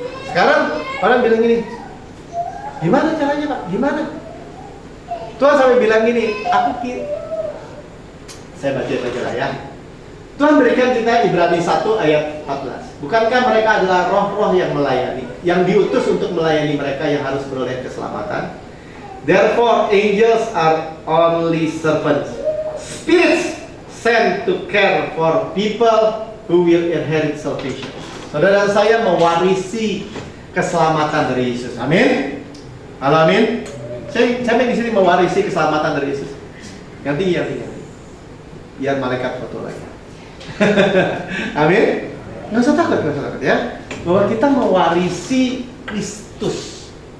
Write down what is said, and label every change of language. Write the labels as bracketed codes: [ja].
[id] Sekarang orang bilang gini, gimana caranya Pak? Gimana? Tuhan sampai bilang gini, saya baca lah ya. Tuhan berikan kita Ibrani 1 ayat 14. Bukankah mereka adalah roh-roh yang melayani, yang diutus untuk melayani mereka yang harus beroleh keselamatan? [en] Therefore angels are only servants, spirits sent to care for people who will inherit salvation. [id] Saudara saya mewarisi keselamatan dari Yesus. Amin. Halo, amin. Saya di sini mewarisi keselamatan dari Yesus. Yang tinggi. Biar malaikat foto lagi. Amin. Nggak usah takut ya. Bahwa kita mewarisi Kristus.